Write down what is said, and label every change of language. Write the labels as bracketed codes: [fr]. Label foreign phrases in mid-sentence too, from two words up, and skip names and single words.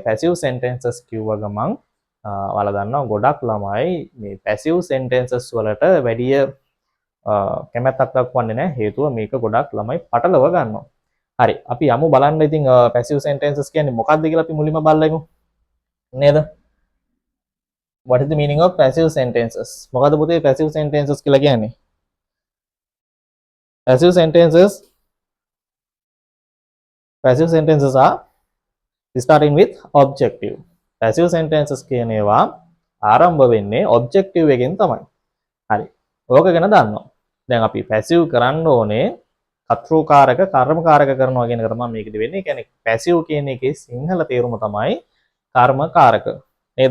[en] passive sentences [si] කිව්ව ගමන් ඔයාලා දන්නවා ගොඩක් ළමයි මේ [en] passive sentences [si] වලට වැඩි කැමැත්තක් දක්වන්නේ නැහැ. හේතුව මේක ගොඩක් ළමයි පටලව ගන්නවා. හරි. අපි යමු බලන්න ඉතින් [en] passive sentences [si] කියන්නේ මොකක්ද කියලා අපි මුලින්ම බලමු. නේද? [en] What is the meaning of passive sentences? [si] මොකද පුතේ [en] passive sentences [si] කියලා කියන්නේ? [en] Passive sentences are starting with objective. Passive sentences [si] කියන ඒවා ආරම්භ වෙන්නේ objective එකෙන් තමයි. හරි. ඕක ගැන දන්නවා. දැන් අපි passive කරන්න ඕනේ කර්තෘකාරක කර්මකාරක කරනවා කියන එක තමයි මේකෙදි වෙන්නේ. ඒ කියන්නේ passive කියන එකේ සිංහල තේරුම තමයි කර්මකාරක. නේද?